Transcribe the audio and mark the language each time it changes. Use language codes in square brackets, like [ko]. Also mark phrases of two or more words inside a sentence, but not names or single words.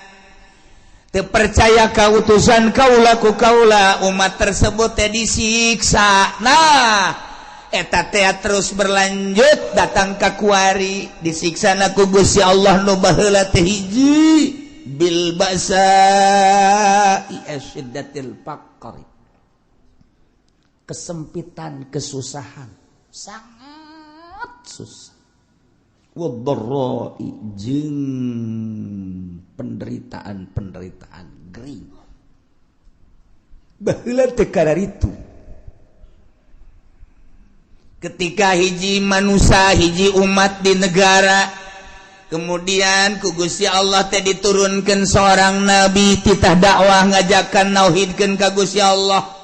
[su] Teu percaya ka utusan kaula ku kaula, umat tersebut teh disiksa. Nah, eta teh [id] terus berlanjut datang [su] ka kuari disiksana ku Gusti Allah nu baheula teh hiji [ar] بالبأساء أشدة الفقر. [id] Kesempitan, kesusahan, sangat susah. [su] Wadharra'i jeung penderitaan gering. Baheula teh kadaritu. Ketika hiji manusia, hiji umat di negara, kemudian ku Gusti Allah teh diturunkeun [id] seorang nabi [su] titah dakwah ngajakan nauhidkeun ka Gusti Allah.